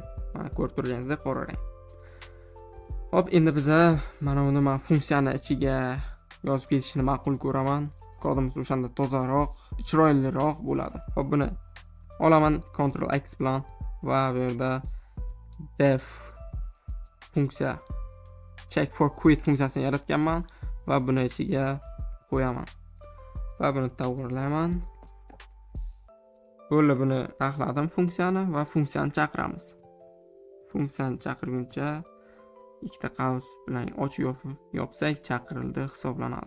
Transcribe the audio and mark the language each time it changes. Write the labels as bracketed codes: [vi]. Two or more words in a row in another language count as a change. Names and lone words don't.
[uz] Mana ko'rib turganingizdek qora rang. Hop, endi biz mana uni men funksiyani ichiga yozib ketishni ma'qul ko'raman. Kodimiz o'shanda tozaroq, chiroyliroq bo'ladi. Hop, buni olaman Ctrl X bilan va bu yerda def funksiya [en] check for quit [uz] funksiyasini yaratganman va buni ichiga qo'yaman. Va buni to'g'rilayman. Bo'ldi, buni taxladim funksiyani va funksiyani chaqiramiz. Funksiyani chaqirguncha ikkita qavs bilan ochib yopsak chaqirildi hisoblanadi.